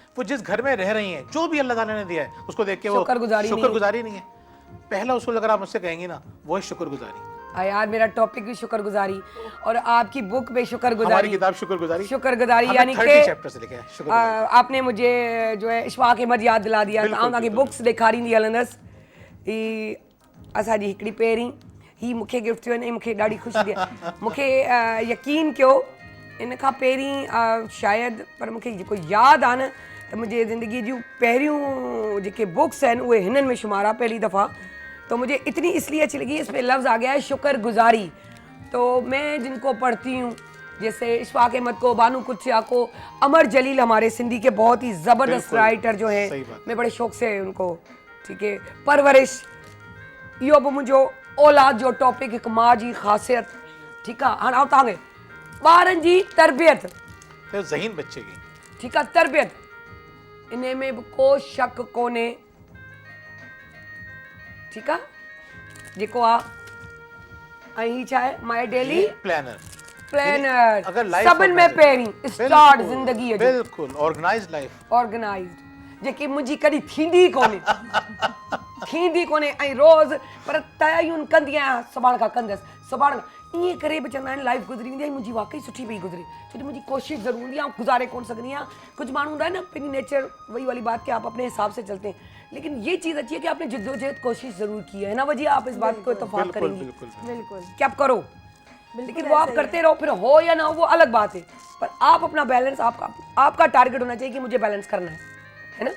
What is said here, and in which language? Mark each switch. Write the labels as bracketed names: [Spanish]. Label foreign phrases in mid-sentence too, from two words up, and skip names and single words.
[Hindi] वो जिस घर में रह रही हैं, जो भी अल्लाह ताला ने दिया है, उसको देख के वो शुक्रगुजारी नहीं है। पहला उसूल अगर आप मुझसे कहेंगे ना, वो है शुक्रगुजारी। यार मेरा टॉपिक भी शुक्रगुजारी, और आपकी बुक पे शुक्रगुजारी, हमारी किताब शुक्रगुजारी यानी कि 30 चैप्टर से लिखा है शुक्रगुजारी। आपने मुझे जो है इशफाक अहमद याद दिला दिया, [Sindhi] तव्हांखे बुक्स ॾेखारींदी हलंदसि। ही असांजी हिकिड़ी पहिरीं ही मूंखे गिफ्ट थियो ऐं मूंखे ॾाढी ख़ुशी थी। मूंखे यकीन कयो इन खां पहिरीं शायदि, पर मूंखे जेको यादि आहे न, त मुंहिंजे ज़िंदगी जूं पहिरियों जेके बुक्स आहिनि उहे हिननि में शुमार आहे पहली दफ़ा। [Hindi] तो मुझे इतनी इसलिए अच्छी लगी, इस पर लफ्ज़ आ गया है शुक्रगुजारी। तो मैं जिनको पढ़ती हूँ जैसे इशफाक अहमद को, बानू कुचिया को, अमर जलील हमारे सिंधी के बहुत ही ज़बरदस्त बिल्कुल, राइटर जो सही हैं, बात। मैं बड़े शौक़ से उनको, ठीक है, परवरिश, [Sindhi] इहो बि मुंहिंजो औलाद जो टॉपिक, हिकु माउ जी ख़ासियत, ठीकु आहे। हाणे आउं तव्हांखे ॿारनि जी तरबियत, [Hindi] तो ज़हीन बच्चे की [Sindhi] ठीकु आहे, तरबियत इन में बि को शक कोन्हे, ठीकु आहे, जेको आहे ऐं ही छा आहे [English] my daily [Sindhi] प्लानर प्लानर, अगर लाइफ सभिनि में पहिरीं स्टार्ट ज़िंदगीअ जो बिल्कुल [English] organized life, [Sindhi] ऑर्गेनाइज्ड, जेकी मुंहिंजी कॾहिं थींदी कोन्हे, थींदी कोन्हे, ऐं रोज़ पर तयारियूं कंदी आहियां, सुभाणे खां कंदसि, सुभाणे खां ईअं करे बि चवंदा आहिनि लाइफ गुज़री वेंदी आहे, मुंहिंजी वाकई सुठी पई गुज़रे, छो त मुंहिंजी कोशिशि ज़रूर हूंदी आहे, गुज़ारे कोन सघंदी आहियां। [Hindi] कुछ [Sindhi] माण्हू हूंदा [Hindi] है ना, पंहिंजी नेचर वही वाली बात कि आप अपने हिसाब से चलते हैं, लेकिन ये चीज़ अच्छी है कि आपने जिद्दोजहद कोशिश ज़रूर की है ना वजह आप इस बात को इत्तेफाक बिल्कुल करेंगे बिल्कुल बिल्कुल कि आप करो, लेकिन वो आप करते रहो, फिर हो या ना हो वो अलग बात है, पर आप अपना बैलेंस, आपका टारगेट होना चाहिए कि मुझे बैलेंस करना है ना।